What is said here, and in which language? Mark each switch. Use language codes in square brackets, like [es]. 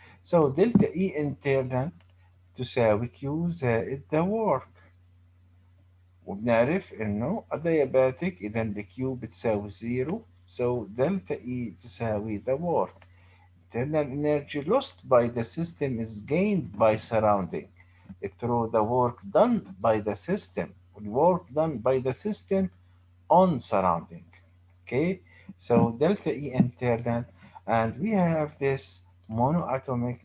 [en] So delta E internal تساوي Q زائد the work. [ar] وبنعرف إنه adiabatic إذا ال Q بتساوي زيرو. [en] So delta E تساوي the work. Internal energy lost by the system is gained by surrounding through the work done by the system. Work done by the system on surrounding. Okay, so delta E internal, and we have this monoatomic.